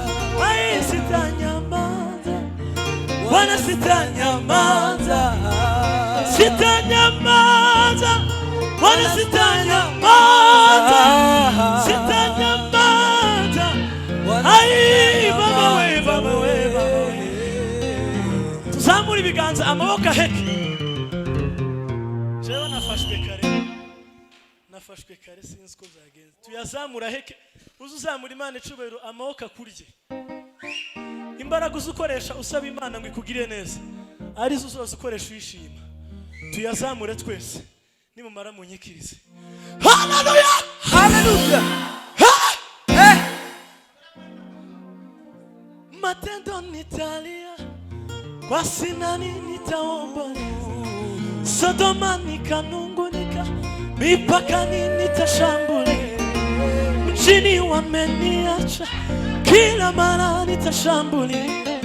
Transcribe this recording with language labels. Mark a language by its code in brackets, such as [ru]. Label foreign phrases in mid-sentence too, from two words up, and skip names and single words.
[sw] Ai sitanyamaza Bwana, sitanyamaza, sitanyamaza Bwana, sitanyamaza, sitanyamaza. Ai Baba we, Baba we, Baba we. [rw] Tuzamure ibiganza, amaboko aheke. Jewe nafashwe kare sinzi ko byagenze. Tuyazamura aheke, uzuzamura Imana icubahiro, amaboko akurye. Imbaraga uzukoresha usaba Imana ngo ikugire neza, arizo zose ukoresha uyishima. Tuyazamure twese, nimumara munyikirize. Haleluya, haleluya. [sw] Matendo nitalia, kwa sinani nitaomboleza, Sodoma nikanungunika, mipakani nitashambulia, mjini wameniacha, kila mara nitashambulia.